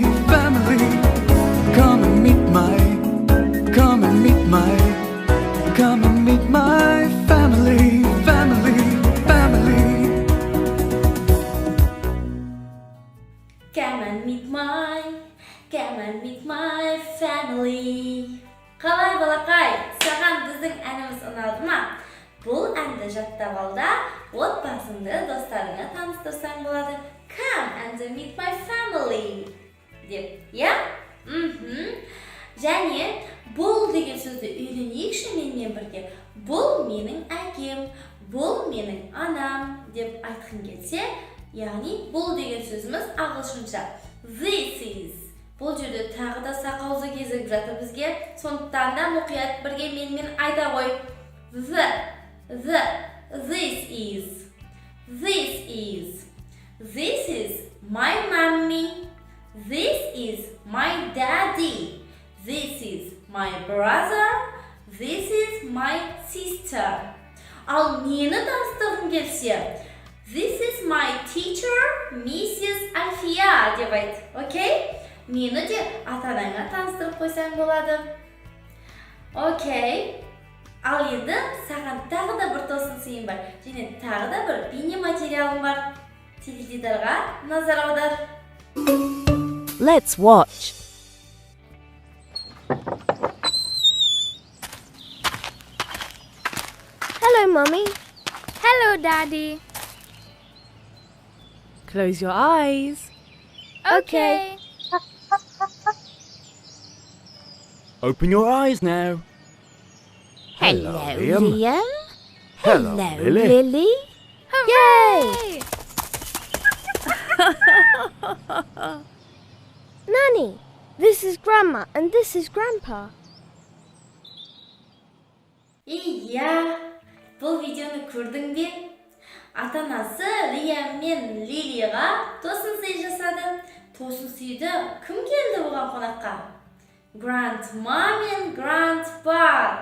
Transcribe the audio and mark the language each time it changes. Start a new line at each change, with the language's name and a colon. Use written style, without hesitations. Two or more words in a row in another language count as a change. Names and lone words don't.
English: Come and meet my family. Come and meet my family.
Kazakh: Қалай балақай, саған біздің әніміз ұнады ма? Бұл әнді жаттап ал да, отбасыңды достарыңа таныстырсаң болады.
English: Come and meet my family
Kazakh: деп, иә? Және бұл деген сөзді үйренейікші менімен бірге. Бұл менің әкем, бұл менің анам деп айтқың келсе, яғни бұл деген сөзіміз ағылшынша.
English: This is.
Kazakh: Бұл жерде тағы да сақаузы кезігіп жатыр бізге. Сондықтан да мұқият бірге менімен айта қой.
English: This is my mommy. This is my daddy. This is my brother. This is my sister.
Kazakh: Ал мені таныстырғың келсе,
English: this is my teacher, Mrs.
Kazakh: Alfia деп айт. Окей? Мені де ата-анаңа таныстырып қойсаң болады. Окей. Ал енді саған тағы да бір тосын сыйым бар. Және тағы да бір бейне материалым бар. Теледидарға назар аудар.
English: Let's watch. Hello, Mummy. Hello, Daddy. Close your eyes. Okay. Open your eyes now. Hello, Liam. Liam. Hello, Lily. Lily. Yay! Nanny, this is Grandma and this is Grandpa.
Kazakh: Иә, бұл видеоны көрдің бе? Ата-анасы Лиам мен Лилиға тосын сый жасады. Тосын сыйды кім келді оған қонаққа? Grandma мен Grandpa.